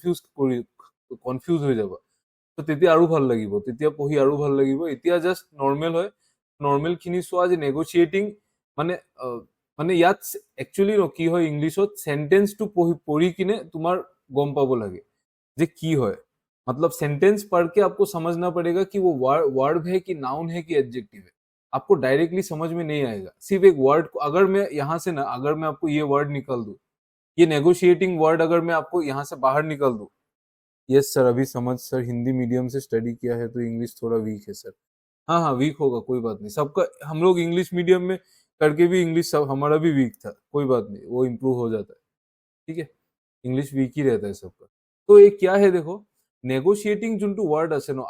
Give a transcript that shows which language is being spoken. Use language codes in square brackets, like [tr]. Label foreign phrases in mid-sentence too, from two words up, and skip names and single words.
[as] কনফিউজ হৈ যাবা তো তেতিয়া আৰু ভাল লাগিব তেতিয়া পঢ়ি আৰু ভাল লাগিব এতিয়া [en] just normal [as] হয় নৰ্মেল খিনি চোৱা যে নেগোচিয়েটিং মানে মানে ইয়াত একচুৱেলি কি হয় ইংলিছত চেন্টেন্সটো পঢ়ি কিনে তোমাৰ গম পাব লাগে যে কি হয় [hi] मतलब सेंटेंस पढ़ के आपको समझना पड़ेगा कि वो वर्ब है कि नाउन है कि एडजेक्टिव है आपको डायरेक्टली समझ में नहीं आएगा सिर्फ एक वर्ड को अगर मैं यहाँ से ना अगर मैं आपको ये वर्ड निकाल दूं ये [en] negotiating word [hi] अगर मैं आपको यहाँ से बाहर निकाल दूं [en] yes sir [hi] अभी समझ सर हिंदी मीडियम से स्टडी किया है तो इंग्लिश थोड़ा वीक है सर हाँ हाँ वीक होगा कोई बात नहीं सबका हम लोग [en] English medium [hi] में करके भी इंग्लिश सब हमारा भी वीक था कोई बात नहीं वो इम्प्रूव हो जाता है ठीक है [en] English weak [hi] ही रहता है सबका तो ये क्या है देखो नेगोशिएटिंग जोंटू वर्ड আছে नो